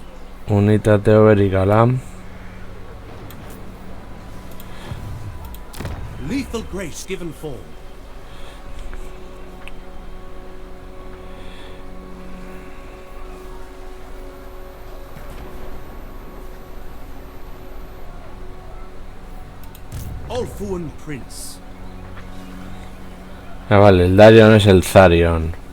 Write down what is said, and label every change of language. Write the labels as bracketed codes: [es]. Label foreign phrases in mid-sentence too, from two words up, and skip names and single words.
[eu] unitate hoberik ala. [en] Lethal grace given form. Ulfuan Prince. [es] Ah, vale, el Darion es el Zarion.